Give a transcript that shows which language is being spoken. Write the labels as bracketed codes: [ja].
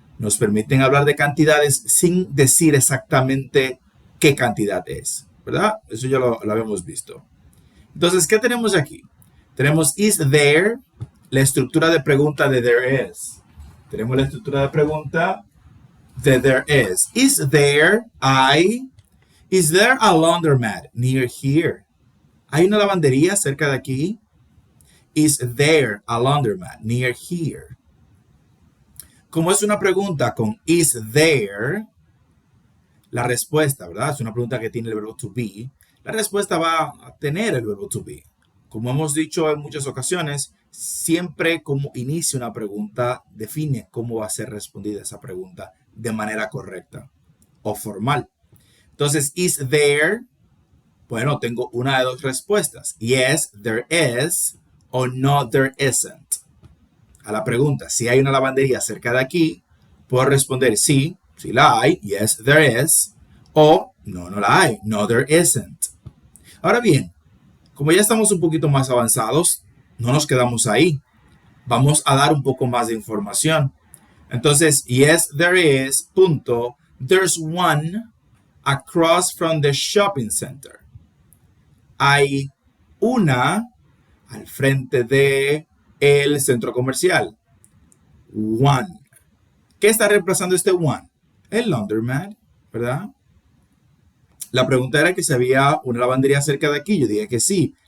[es] Nos permiten hablar de cantidades sin decir exactamente qué cantidad es, ¿verdad? Eso ya lo habíamos visto. Entonces, ¿qué tenemos aquí? Tenemos is there, la estructura de pregunta de there is. Tenemos la estructura de pregunta de there is. [en] Is there, is there a laundromat near here? [es] ¿Hay una lavandería cerca de aquí? [en] Is there a laundromat near here? [es] Como es una pregunta con is there, la respuesta, ¿verdad? Es una pregunta que tiene el verbo to be. La respuesta va a tener el verbo to be. Como hemos dicho en muchas ocasiones, siempre como inicia una pregunta, define cómo va a ser respondida esa pregunta de manera correcta o formal. Entonces, is there, bueno, tengo una de dos respuestas. [en] Yes, there is, o no, there isn't. [es] A la pregunta, si hay una lavandería cerca de aquí, puedo responder sí, sí la hay, [en] yes, there is, [es] o no, no la hay, [en] no, there isn't. [es] Ahora bien, como ya estamos un poquito más avanzados, no nos quedamos ahí. Vamos a dar un poco más de información. [en] Entonces, yes, there is, punto, there's one across from the shopping center. [es] Hay una al frente de el centro comercial. One. ¿Qué está reemplazando este one? El laundromat, ¿verdad? La pregunta era que si había una lavandería cerca de aquí. Yo dije que sí.